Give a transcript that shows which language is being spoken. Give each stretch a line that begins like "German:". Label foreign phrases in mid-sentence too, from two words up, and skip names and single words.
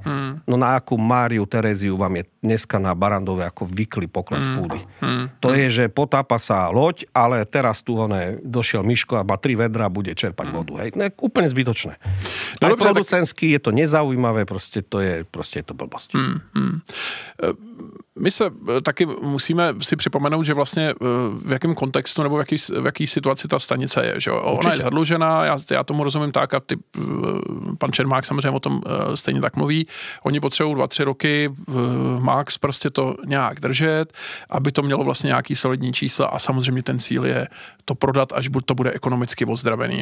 Slovak: No na akú Máriu Tereziu vám je dneska na Barandove ako výkly pokles púdy. To je, že potápa sa loď, ale teraz tu došiel Miško a má 3 vedra a bude čerpať vodu. Hej. Ne, úplne zbytočné. Aj producentský je to nezaujímavé, proste je to blbosť.
Czech: My se taky musíme si připomenout, že vlastně v jakém kontextu nebo v jaký situaci ta stanice je. Že? Ona je zadlužená, já tomu rozumím tak a pan Čermák samozřejmě o tom stejně tak mluví. Oni potřebují 2-3 roky max prostě to nějak držet, aby to mělo vlastně nějaký solidní čísla a samozřejmě ten cíl je to prodat, až to bude ekonomicky ozdravený.